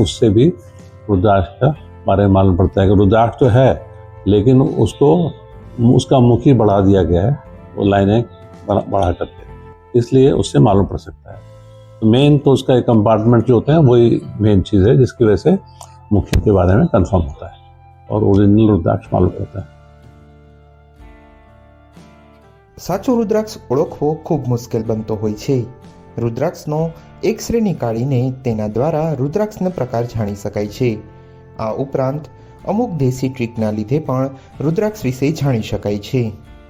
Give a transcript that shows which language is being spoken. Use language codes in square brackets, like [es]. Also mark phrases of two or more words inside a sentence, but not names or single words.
[hi] उससे भी रुद्राक्ष का बारे में मालूम पड़ता है कि रुद्राक्ष तो है, लेकिन उसका मुखी बढ़ा दिया गया है, वो लाइनें बढ़ा करके, इसलिए उससे मालूम पड़ सकता है। तो मेन तो उसका एक कंपार्टमेंट जो होते हैं वही मेन चीज़ है जिसकी वजह से मुखी के बारे में कंफर्म होता है और ओरिजिनल रुद्राक्ष मालूम पड़ता है। [gu] સાચો રુદ્રાક્ષ ઓળખવો ખૂબ મુશ્કેલ બનતો હોય છે। રુદ્રાક્ષનો એક્સરે નિકાળીને તેના દ્વારા રુદ્રાક્ષના પ્રકાર જાણી શકાય છે। આ ઉપરાંત અમુક દેશી ટ્રીકના લીધે પણ રુદ્રાક્ષ વિષે જાણી શકાય છે।